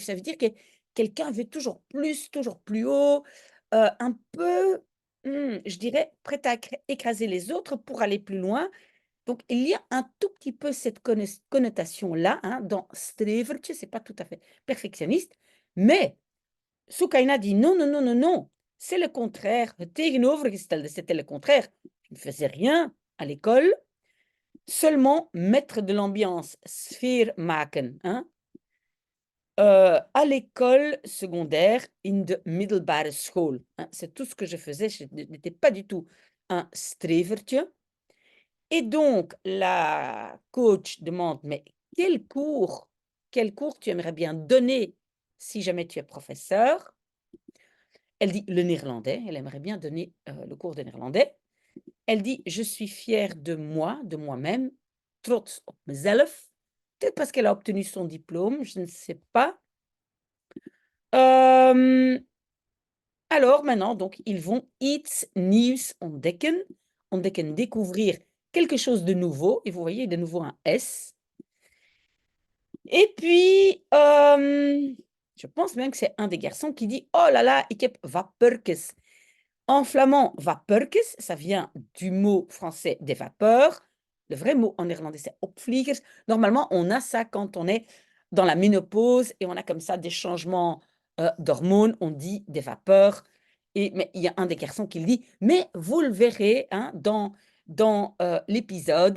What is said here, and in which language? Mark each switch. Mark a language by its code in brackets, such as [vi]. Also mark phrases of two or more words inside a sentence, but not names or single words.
[fr] Ça veut dire que quelqu'un veut toujours plus, toujours plus haut, un peu, je dirais, prêt à écraser les autres pour aller plus loin. Donc il y a un tout petit peu cette connotation-là, hein, dans strevertje, c'est pas tout à fait perfectionniste, mais Soukaina dit: «Non, non, non, non, non, c'est le contraire, [nl] het tegenovergestelde, [fr] c'était le contraire. Je ne faisais rien à l'école, seulement mettre de l'ambiance, [nl] sfeer maken, [fr] hein, à l'école secondaire, [nl] in de middelbare school, [fr] hein. C'est tout ce que je faisais, je n'étais pas du tout un strevertje et donc la coach demande: «Mais quel cours tu aimerais bien donner si jamais tu es professeur?» Elle dit le néerlandais, elle aimerait bien donner, le cours de néerlandais. Elle dit: «Je suis fière de moi, de moi-même, [nl] trots op mezelf». [fr] Peut-être parce qu'elle a obtenu son diplôme, je ne sais pas. Hem, alors maintenant donc ils vont [nl] iets nieuws ontdekken. [fr] Ontdekken, découvrir quelque chose de nouveau et vous voyez de nouveau un S. Et puis, je pense même que c'est un des garçons qui dit: «Oh là là, [nl] ik heb vappertjes». [fr] En flamand, vappertjes, ça vient du mot français des vapeurs. Le vrai mot en néerlandais, c'est opvliegers. Normalement, on a ça quand on est dans la ménopause et on a comme ça des changements, d'hormones, on dit des vapeurs mais il y a un des garçons qui le dit, mais vous le verrez, hein, dans l'épisode.